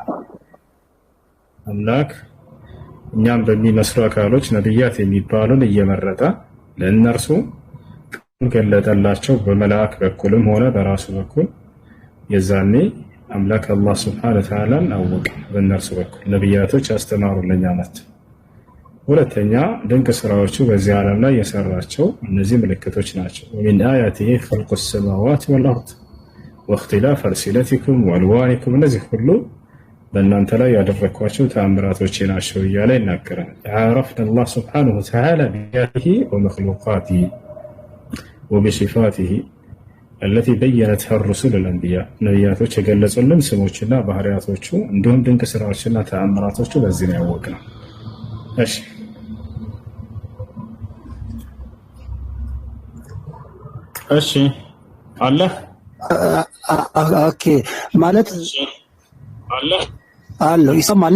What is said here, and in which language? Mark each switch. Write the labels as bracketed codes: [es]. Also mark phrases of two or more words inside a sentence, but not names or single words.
[am] አምላክ እኛን በሚመስሉ አካሎች ነብያት የሚባሉን እየመረጠ ለእነርሱ ገለጠላቸው በመላእክ በኩልም ሆነ በራሱ በኩል የዛኔ አምላክ አላህ [ar] سبحانه و [am] Ta'ala አወቀ በእነርሱ በኩል ነብያቶች አስተማሩልኛ ማለት ሁለተኛ ድንቅ ስራዎቹ በዚህ ዓለም ላይ የሰራቸው እነዚህ ምልክቶች ናቸው [ar] ومن آياته خلق السماوات والأرض واختلاف ألسنتكم وألوانكم [am] እነዚህ ሁሉ በእናንተ ላይ ያደረኳቸው ተአምራቶች ናቸው እያለ ይናገራል [ar] عرفنا الله سبحانه وتعالى بذاته ومخلوقاته وبصفاته التي بينتها الرسل الأنبياء [am] ነብያቶች የገለጹልን ስሞችና ባህሪያቶቹ እንዲሁም ድንቅ ስራዎችና ተአምራቶቹ በዚህ ነው ያወቅነው እሺ አለ ኦኬ ማለት አለ ይሰማል